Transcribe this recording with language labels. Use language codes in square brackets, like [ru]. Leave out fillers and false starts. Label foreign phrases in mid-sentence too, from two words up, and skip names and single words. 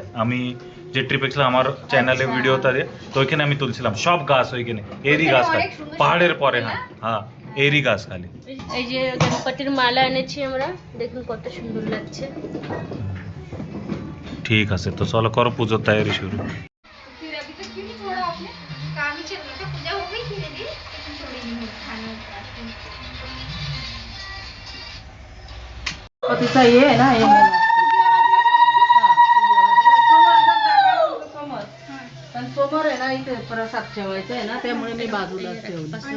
[bn] আমি যে ট্রিপে ছিলাম আমার চ্যানেলে ভিডিওটা দিয়ে, তো ওইখানে আমি তুলছিলাম সব গাছ ওইখানে, এরই গাছ খালি পাহাড়ের পরে। হ্যাঁ হ্যাঁ, এরই গাছ খালি। এই যে গণপতির মালা এনেছি আমরা, দেখুন কত সুন্দর লাগছে। ঠিক আছে, তো চলো করো পুজোর তৈরি শুরু। [mr] पतीचा हे आहे ना, हे पण समोर आहे ना इथे प्रसाद ठेवायचा आहे ना, त्यामुळे मी बाजूला ठेवलं.